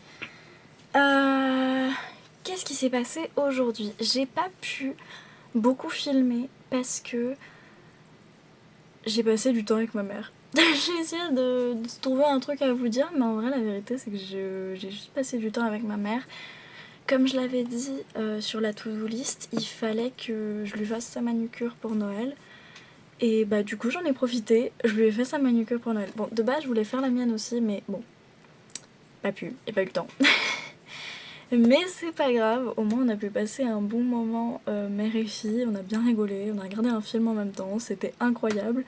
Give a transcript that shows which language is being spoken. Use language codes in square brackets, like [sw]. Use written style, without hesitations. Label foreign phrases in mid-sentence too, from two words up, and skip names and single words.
[fr] Qu'est-ce qui s'est passé aujourd'hui? J'ai pas pu beaucoup filmer parce que j'ai passé du temps avec ma mère. J'ai essayé de trouver un truc à vous dire, mais en vrai la vérité c'est que j'ai juste passé du temps avec ma mère. Comme je l'avais dit sur la [en] to-do list, [fr] il fallait que je lui fasse sa manucure pour Noël. Et bah du coup j'en ai profité, je lui ai fait sa manucure pour Noël. Bon, de base je voulais faire la mienne aussi, mais bon, pas pu, et pas eu le temps. Mais c'est pas grave, au moins on a pu passer un bon moment mère et fille, on a bien rigolé, on a regardé un film en même temps, c'était incroyable.